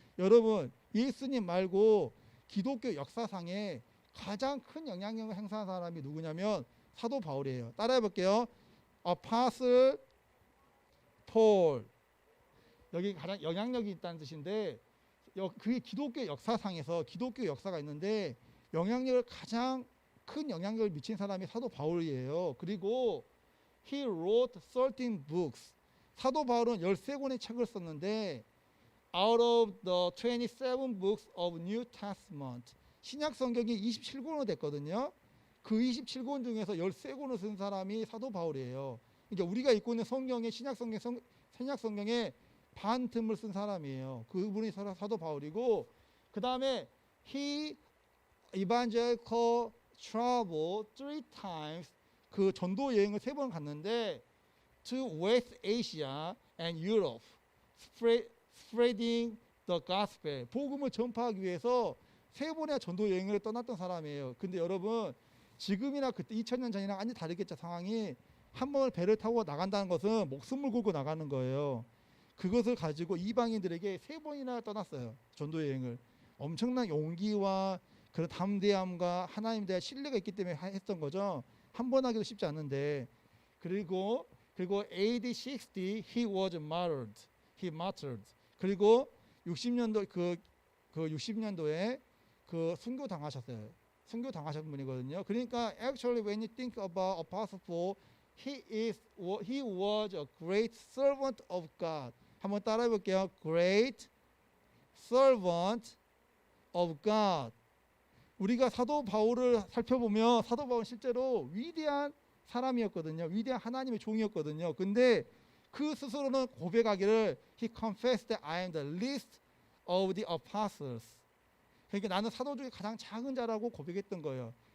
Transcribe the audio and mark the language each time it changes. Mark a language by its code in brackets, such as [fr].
[ko] 여러분, 예수님 말고 기독교 역사상에 가장 큰 영향력을 행사한 사람이 누구냐면 사도 바울이에요. 따라해 볼게요. Apostle Paul. 여기 가장 영향력이 있다는 뜻인데 그게 기독교 역사상에서 기독교 역사가 있는데 영향력을 가장 큰 영향력을 미친 사람이 사도 바울이에요. 그리고 [en] he wrote 13 books. [ko] 사도 바울은 13권의 책을 썼는데 [en] out of the 27 books of New Testament. [ko] 신약 성경이 27권으로 됐거든요. 그 27권 중에서 13권을 쓴 사람이 사도 바울이에요. 그러니까 우리가 읽고 있는 성경의 신약 성경의 반 틈을 쓴 사람이에요. 그분이 사도 바울이고, 그 다음에 [en] he evangelical travel 3 times. [ko] 그 전도 여행을 3번 갔는데 [en] to West Asia and Europe, spreading the gospel. [ko] 복음을 전파하기 위해서 3번의 전도 여행을 떠났던 사람이에요. 근데 여러분, 지금이나 그때 2000년 전이랑 완전히 다르겠죠. 상황이. 한 번을 배를 타고 나간다는 것은 목숨을 걸고 나가는 거예요. 그것을 가지고 이방인들에게 3번이나 떠났어요. 전도 여행을. 엄청난 용기와 그런 담대함과 하나님에 대한 신뢰가 있기 때문에 했던 거죠. 한 번 하기도 쉽지 않은데. 그리고 [en] AD 60 he was martyred. [ko] 그리고 60년도 그 60년도에 그 순교 당하셨어요. 순교 당하신 분이거든요. [en] 그러니까 actually when you think about Apostle Paul, he was a great servant of God. 한번 따라해 볼게요. Great servant of God. [ko] 우리가 사도 바울을 살펴보면 사도 바울은 실제로 위대한 사람이었거든요. 위대한 하나님의 종이었거든요. 근데 그 스스로는 고백하기를 [en] he confessed that I am the least of the apostles. [ko] 그러니까 나는 사도 중에 가장 작은 자라고 고백했던 거예요.